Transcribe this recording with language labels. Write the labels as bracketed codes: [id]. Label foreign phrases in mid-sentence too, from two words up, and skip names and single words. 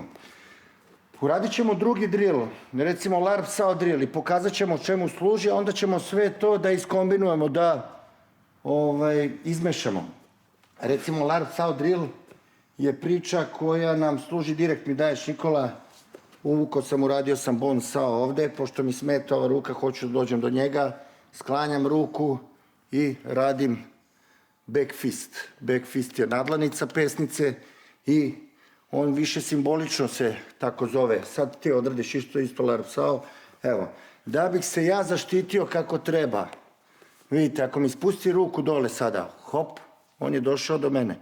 [sr] Uradit ćemo drugi drill, recimo LARP SAO drill, i pokazat ćemo čemu služi, a onda ćemo sve to da iskombinujemo, da izmešamo. Recimo LARP SAO drill je priča koja nam služi, direkt mi daješ, Nikola, uvukao sam, uradio sam bon SAO ovde, pošto mi smeta ova ruka, hoću da dođem do njega, sklanjam ruku i radim [en] back fist. Back fist [sr] je nadlanica pesnice i on više simbolično se tako zove. Sad ti odradiš isto LARP SAO. Evo, da bih se ja zaštitio kako treba, vidite, ako mi spusti ruku dole sada, hop, on je došao do mene.